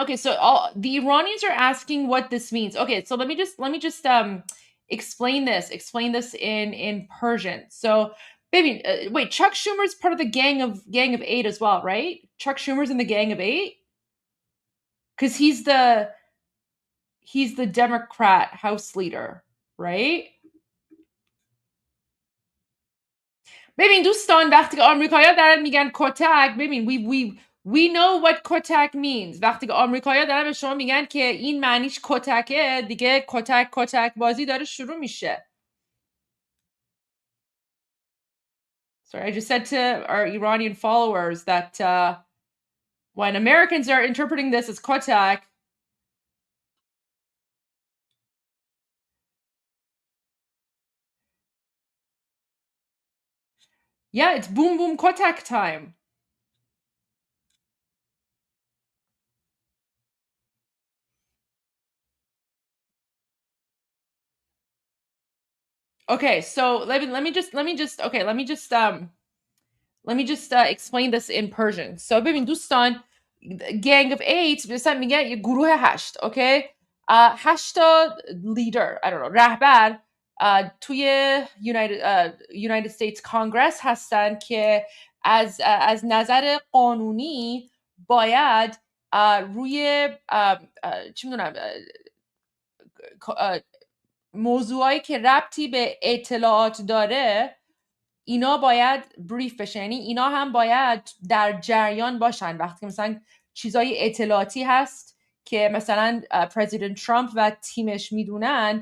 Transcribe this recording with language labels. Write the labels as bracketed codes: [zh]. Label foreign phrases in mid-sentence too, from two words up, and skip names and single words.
[en] Okay, so the Iranians are asking what this means. Okay, so let me just explain this in Persian. So, baby, wait, Chuck Schumer's part of the Gang of Eight as well, right? Chuck Schumer's in the Gang of Eight? Because he's the Democrat House leader, right? [fa] ببین دوستان وقتی که آمریکایی‌ها دارن میگن کتک، ببین [en] we know what کتک means. [fa] وقتی که آمریکایی‌ها دارن به شما میگن که این معنیش کتکه، دیگه کتک بازی داره شروع میشه. [en] Sorry, I just said to our Iranian followers that when Americans are interpreting this as kotak, yeah, it's boom boom kotak time. Okay, so let me just explain this in Persian. [fa] So ببین دوستان Gang of Eight مثلا میگه یه گروه 8 اوکی 8 تا leader [en] I don't know [fa] رهبر توی United States Congress هستن که از نظر قانونی باید روی چی میدونم موضوعایی که ربطی به اطلاعات داره اینا باید بریف بشه، یعنی اینا هم باید در جریان باشن وقتی مثلا چیزای اطلاعاتی هست که مثلا پرزیدنت ترامپ و تیمش میدونن.